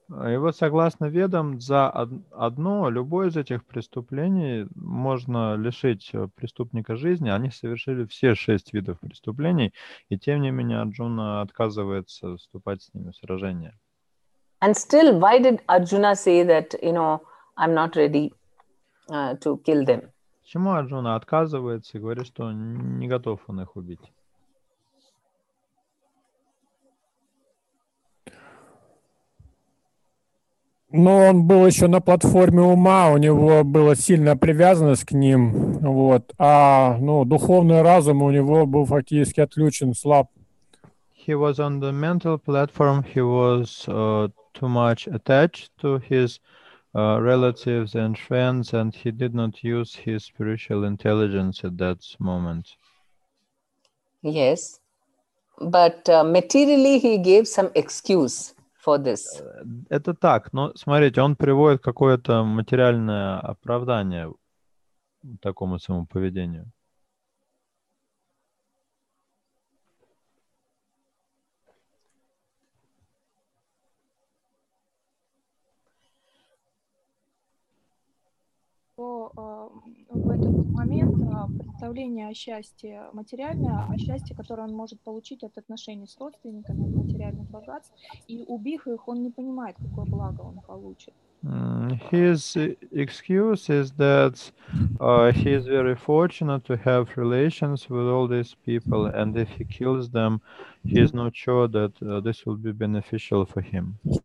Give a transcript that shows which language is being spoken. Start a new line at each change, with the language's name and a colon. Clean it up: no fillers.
Russian: И вот согласно Ведам, за одно, любое из этих преступлений можно лишить преступника жизни. Они совершили все 6 видов преступлений, и тем не менее Арджуна отказывается вступать с ними в сражение.
English: And still, why did Arjuna say that, I'm not ready to kill them?
Russian: Почему Арджуна отказывается и говорит, что не готов он их убить? Но он был еще на платформе ума, у него была сильная привязанность к ним, вот. А духовный разум у него был фактически отключен, слаб.
English: He was on the mental platform. He was too much attached to his relatives and friends, and he did not use his spiritual intelligence at that moment. Yes, but materially he gave some excuse for this.
Russian: Это так, но смотрите, он приводит какое-то материальное оправдание такому своему поведению. В этот момент представление о счастье материальное, о счастье, которое он может получить от отношений с родственниками, от материальных богатств, и убив их, он не понимает, какое благо он получит.
English: His excuse is that he is very fortunate to have relations with all these people, and if he kills them, he is not sure that this will be beneficial for him.